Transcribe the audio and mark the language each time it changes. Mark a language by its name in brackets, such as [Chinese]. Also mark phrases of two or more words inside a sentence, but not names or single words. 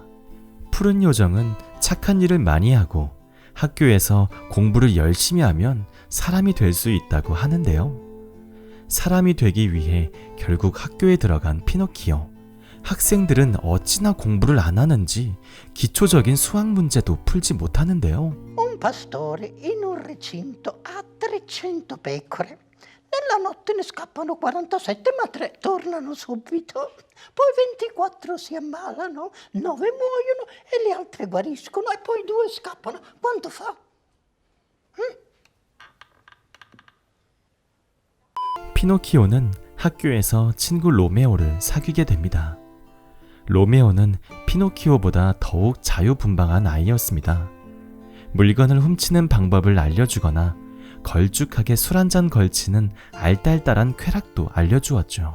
[Korean] 푸른 요정은 착한 일을 많이 하고 학교에서 공부를 열심히 하면 사람이 될 수 있다고 하는데요. 사람이 되기 위해 결국 학교에 들어간 피노키오. 학생들은 어찌나 공부를 안 하는지 기초적인 수학 문제도 풀지 못하는데요. [Italian] Un pastore in un recinto ha 300 pecore. Nella notte ne scappano 47, ma 3 tornano subito. Poi 24 si ammalano, 9 muoiono e le altre guariscono e poi 2 scappano. Quanto fa? [Korean] 피노키오는 학교에서 친구 로메오를 사귀게 됩니다. 로메오는 피노키오보다 더욱 자유분방한 아이였습니다. 물건을 훔치는 방법을 알려주거나 걸쭉하게 술 한잔 걸치는 알딸딸한 쾌락도 알려주었죠.